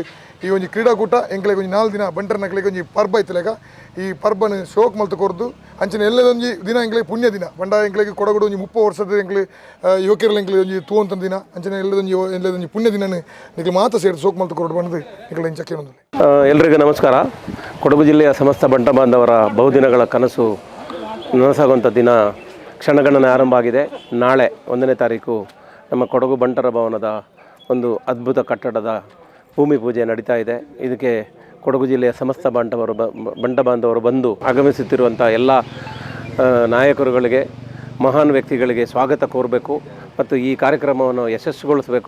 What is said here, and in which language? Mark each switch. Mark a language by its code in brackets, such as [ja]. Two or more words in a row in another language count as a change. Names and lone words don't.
[tcy] ಈ ಒಂದು ಕ್ರೀಡಾಕೂಟ ಎಂಕ್ಲೆಗೆ ಒಂದು 4 ದಿನ ಬಂಟರ ನಕ್ಲೆಗೆ ಒಂದು ಪರ್ಬ ಐತಲೆಗ ಈ ಪರ್ಬನ ಶೋಕ್ ಮಲ್ತು ಕೊರ್ದು ಅಂಚನೆ ಎಲ್ಲದೊಂದು ದಿನ ಎಂಕ್ಲೆಗೆ ಪುಣ್ಯ ದಿನ ಬಂಡ ಎಂಕ್ಲೆಗೆ ಕೊಡಗಡು ಒಂದು 30 ವರ್ಷದ ಎಂಕ್ಲೆ ಯುವಕರಲ್ಲಿ ಎಂಕ್ಲೆ ಒಂದು ತೂ ಅಂತ ದಿನ ಅಂಚನೆ ಎಲ್ಲದೊಂದು ಪುಣ್ಯ ದಿನ ನಿಕ್ಲೆ ಮಾತ ಸೇರಿ ಶೋಕ್ ಮಲ್ತು ಕೊರಡು ಬಂದು ಎಂಕ್ಲೆ ಇಂಚಕ್ಕೆ ಒಂದು [kn] ಎಲ್ಲರಿಗೂ ನಮಸ್ಕಾರ. ಕೊಡಗು ಜಿಲ್ಲೆಯ ಸಮಸ್ತ ಬಂಟ ಬಾಂಧವರ ಬಹುದಿನಗಳ ಕನಸು ನನಸಾಗುವಂಥ ದಿನ ಕ್ಷಣಗಣನೆ ಆರಂಭ ಆಗಿದೆ. ನಾಳೆ 1ನೇ ತಾರೀಕು ನಮ್ಮ ಕೊಡಗು ಬಂಟರ ಭವನದ ಒಂದು ಅದ್ಭುತ ಕಟ್ಟಡದ ಭೂಮಿ ಪೂಜೆ ನಡೀತಾ ಇದೆ. ಇದಕ್ಕೆ ಕೊಡಗು ಜಿಲ್ಲೆಯ ಸಮಸ್ತ ಬಂಟ ಬಾಂಧವರು ಬಂದು ಆಗಮಿಸುತ್ತಿರುವಂಥ ಎಲ್ಲ ನಾಯಕರುಗಳಿಗೆ ಮಹಾನ್ ವ್ಯಕ್ತಿಗಳಿಗೆ ಸ್ವಾಗತ ಕೋರಬೇಕು ಮತ್ತು ಈ ಕಾರ್ಯಕ್ರಮವನ್ನು ಯಶಸ್ವಿಗೊಳಿಸಬೇಕು.